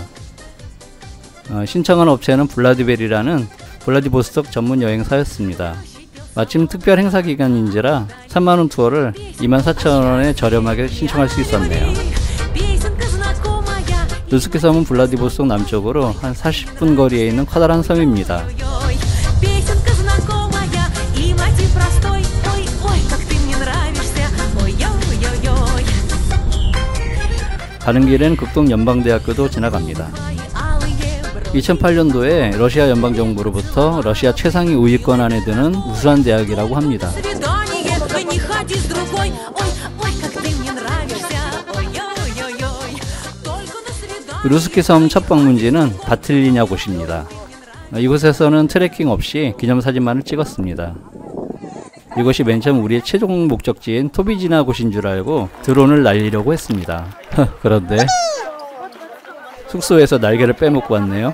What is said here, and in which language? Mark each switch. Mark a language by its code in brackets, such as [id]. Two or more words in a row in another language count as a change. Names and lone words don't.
[ko] 신청한 업체는 블라디벨이라는 블라디보스톡 전문 여행사였습니다. 마침 특별 행사 기간인지라 3만원 투어를 24,000원에 저렴하게 신청할 수 있었네요. 루스키 섬은 블라디보스톡 남쪽으로 한 40분 거리에 있는 커다란 섬입니다. [ru] Песенка знакомая и мотив простой. Ой, ой, как ты мне нравишься. Ой-ой-ой-ой. [ko] 가는 길엔 극동 연방대학교도 지나갑니다. 2008년도에 러시아 연방정부로부터 러시아 최상위 우위권 안에 드는 우수한 대학이라고 합니다. [ru] Свидание, не ходи с другой. Ой, ой, как ты мне нравишься. Ой-ой-ой-ой. Только на свидание. [ko] 루스키 섬 첫 방문지는 바틀리냐 곳입니다. 이곳에서는 트레킹 없이 기념사진만을 찍었습니다. 이것이 맨 처음 우리의 최종 목적지인 토비지나 곳인 줄 알고 드론을 날리려고 했습니다. 그런데 숙소에서 날개를 빼먹고 왔네요.